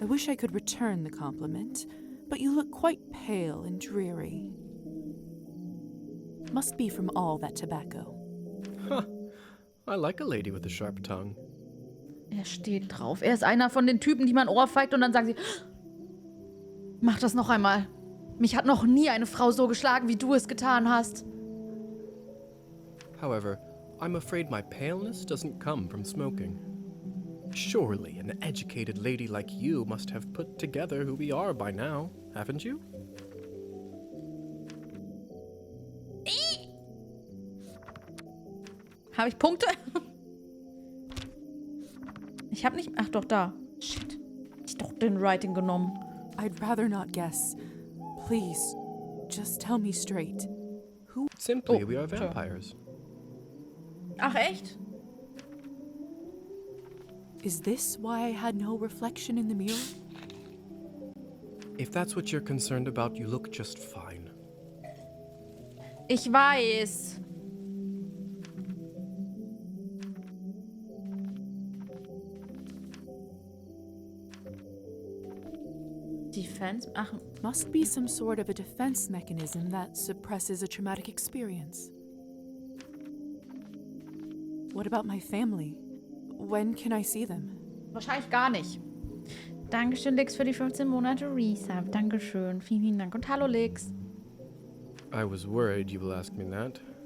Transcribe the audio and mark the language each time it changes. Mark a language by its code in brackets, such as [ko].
[en] I wish I could return the compliment, but you look quite pale and dreary. Must be from all that tobacco. Huh. I like a lady with a sharp tongue. [de] Er steht drauf. Er ist einer von den Typen, die man ohrfeigt und dann sagen sie, mach das noch einmal. Mich hat noch nie eine Frau so geschlagen, wie du es getan hast. [en] However, I'm afraid my paleness doesn't come from smoking. Surely an educated lady like you must have put together who we are by now, haven't you? [de] Habe ich Punkte? Ich habe nicht... Ach doch, da. Shit. Hab ich doch den Writing genommen. [en] I'd rather not guess. Please, just tell me straight. Who? Simply, we are vampires. [de] Ach, echt? [en] Is this why I had no reflection in the mirror? If that's what you're concerned about, you look just fine. [de] Ich weiß. Defense? Ach. [en] Must be some sort of a defense mechanism that suppresses a traumatic experience. What about my family? When can I see them? [de] Wahrscheinlich gar nicht. Dankeschön, Lix, für die 15 Monate Resub. Dankeschön. Vielen, vielen Dank. Und hallo, Lix. [en] I was worried you will ask me that.